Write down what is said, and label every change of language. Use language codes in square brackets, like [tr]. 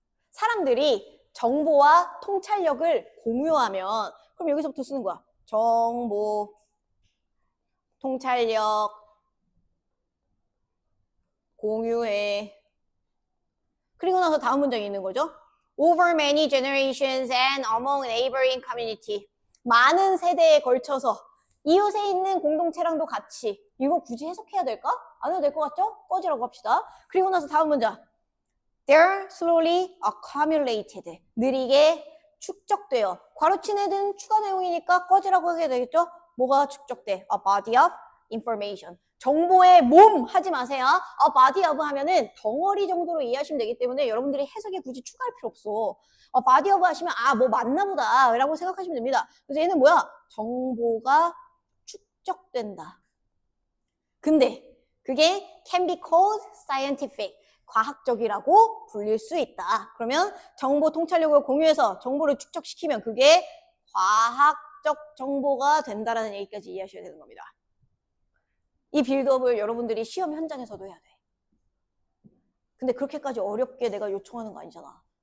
[ko] 사람들이 정보와 통찰력을 공유하면 그럼 여기서부터 쓰는 거야. 정보, 통찰력, 공유해. 그리고 나서 다음 문장이 있는 거죠. [en] Over many generations and among neighboring community. [ko] 많은 세대에 걸쳐서 이웃에 있는 공동체랑도 같이. 이거 굳이 해석해야 될까? 안 해도 될 것 같죠? 꺼지라고 합시다. 그리고 나서 다음 문장. [en] They're slowly accumulated. [ko] 느리게 축적돼요. 괄호친 애는 추가 내용이니까 꺼지라고 하게 되겠죠? 뭐가 축적돼? [en] A body of information. [ko] 정보의 몸 하지 마세요. [en] A body of [ko] 하면은 덩어리 정도로 이해하시면 되기 때문에 여러분들이 해석에 굳이 추가할 필요 없어. [en] A body of [ko] 하시면 뭐 맞나 보다 라고 생각하시면 됩니다. 그래서 얘는 뭐야? 정보가 축적된다. 근데 그게 [en] can be called scientific. [ko] 과학적이라고 불릴 수 있다. 그러면 정보 통찰력을 공유해서 정보를 축적시키면 그게 과학적 정보가 된다라는 얘기까지 이해하셔야 되는 겁니다. 이 빌드업을 여러분들이 시험 현장에서도 해야 돼. 근데 그렇게까지 어렵게 내가 요청하는 거 아니잖아.